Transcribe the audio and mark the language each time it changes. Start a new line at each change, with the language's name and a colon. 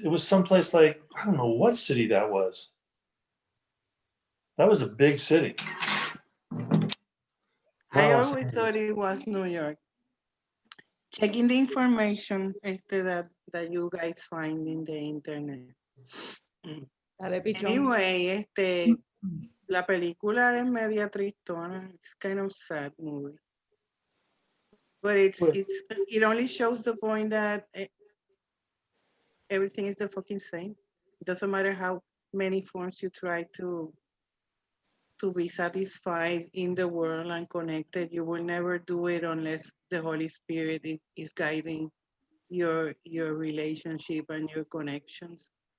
English: It was someplace like, I don't know what city that was. That was a big city. I Los always Angeles. thought it was New York. Checking the information that you guys find in the internet.
Spanish: Dale, pichón. Anyway, la película es media tristona.
English: It's kind of sad movie. But it only shows the point that everything is the fucking same. It doesn't matter how many forms you try to be satisfied in the world and connected. You will never do it unless the Holy Spirit is guiding your relationship and your connections.